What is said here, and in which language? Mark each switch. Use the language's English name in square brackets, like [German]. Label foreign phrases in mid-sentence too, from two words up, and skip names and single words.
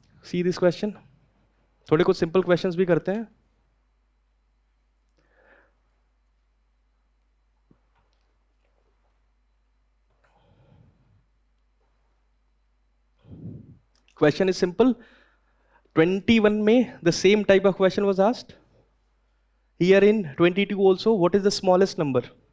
[English] See this question. [Hindi] थोड़े कुछ [English] simple questions [Hindi] भी करते हैं. [English] Question is simple. 21 में the same type of question was asked. Here in 22 also, what is the smallest number?